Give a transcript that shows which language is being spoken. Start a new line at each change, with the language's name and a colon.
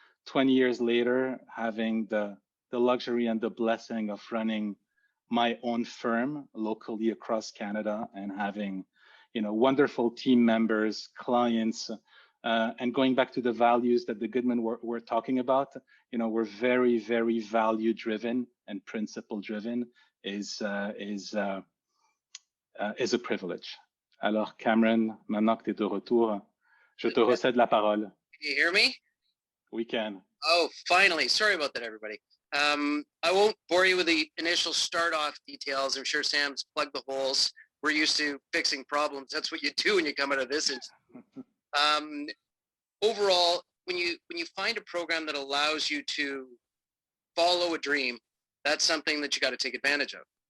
English: 20 years later, having the luxury and the blessing of running my own firm locally across Canada and having, wonderful team members, clients, and going back to the values that the Goodman we're talking about, we're very, very value driven and principle driven is a privilege.
French: Alors, Cameron, maintenant que tu es de retour, je te recède la parole.
English: Can you hear me? We can. Oh, finally. Sorry about that, everybody. I won't bore you with the initial start-off details. I'm sure Sam's plugged the holes. We're used to fixing problems. That's what you do when you come out of this. Overall, when you find a program that allows you to follow a dream, that's something that you got to take advantage of.